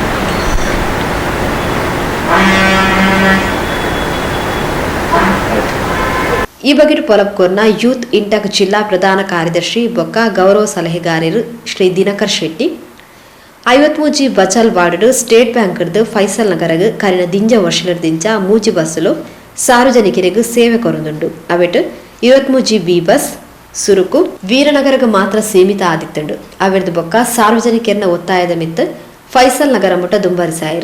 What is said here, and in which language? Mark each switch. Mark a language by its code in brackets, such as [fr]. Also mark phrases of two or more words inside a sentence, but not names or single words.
[tcy] ಈ ಬಗ್ಗೆ ಪೊಲಪ್ಕೋರ್ನ ಯೂತ್ ಇಂಟಕ್ ಜಿಲ್ಲಾ ಪ್ರಧಾನ ಕಾರ್ಯದರ್ಶಿ ಬೊಕ್ಕ ಗೌರವ ಸಲಹೆಗಾರರು ಶ್ರೀ ದಿನಕರ್ ಶೆಟ್ಟಿ 53G ಬಚಾಲ್ ವಾರ್ಡ್ ಸ್ಟೇಟ್ ಬ್ಯಾಂಕ್ ಫೈಸಲ್ ನಗರಗ್ ಕರಿನ ದಿಂಜ ವರ್ಷದಿಂದ ಮೂಜಿ ಬಸ್ಸುಲು ಸಾರ್ವಜನಿಕರಿಗೂ ಸೇವೆ ಕೊರೊಂದುಂಡು. ಅವೆಟ್ 23G ಬಿ ಬಸ್ ಸುರುಕು ವೀರನಗರಗ ಮಾತ್ರ ಸೀಮಿತ ಆದಿತ್ತುಂಡು. ಅವೆರ್ದು ಬೊಕ್ಕ ಸಾರ್ವಜನಿಕರನ್ನ ಒತ್ತಾಯದ ಮಿತ್ತು ಫೈಸಲ್ ನಗರ ಮುಟ್ಟ ದುಂಬರಿಸಾಯರು.